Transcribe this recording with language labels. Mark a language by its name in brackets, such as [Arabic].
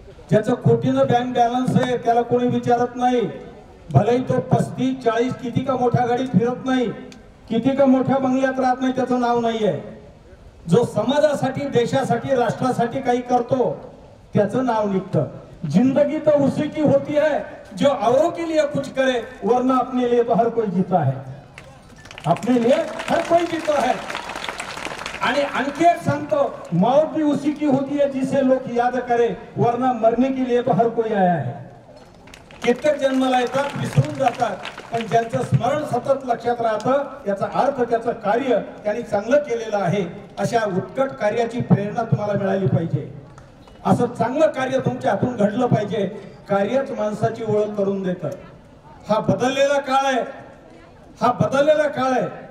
[Marathi] ज्याचं कोटीनं bank balance आहे त्याला कोणी विचारत नाही. भलेही तो 35-40 किती का मोठ्या गाडीत फिरत नाही, किती का मोठ्या बंगल्यात राहत नाही, त्याचं नाव नाहीये. जो समाजासाठी देशासाठी राष्ट्रासाठी काही करतो त्याचं नाव निघतं. [Hindi] जिंदगी तो उसी की होती है जो औरों के लिए कुछ करे, वरना अपने लिए तो हर कोई जीता है, अपने लिए हर कोई जीता है. [Marathi] आणि आणखी एक सांगतो, [Hindi] मौत भी उसी की होती है जिसे लोग याद करे, वरना मरने के लिए तो हर कोई आया है. [Marathi] कित्येक जन्माला येतात, विसरून जातात, पण ज्यांचं स्मरण सतत लक्षात राहतं, याचा अर्थ त्याचं कार्य त्यांनी चांगलं केलेलं आहे. अशा उत्कट कार्याची प्रेरणा तुम्हाला मिळाली पाहिजे. असं चांगलं कार्य तुमच्या हातून घडलं पाहिजे. कार्यच माणसाची ओळख करून देतं. हा बदललेला काळ आहे, हा बदललेला काळ आहे.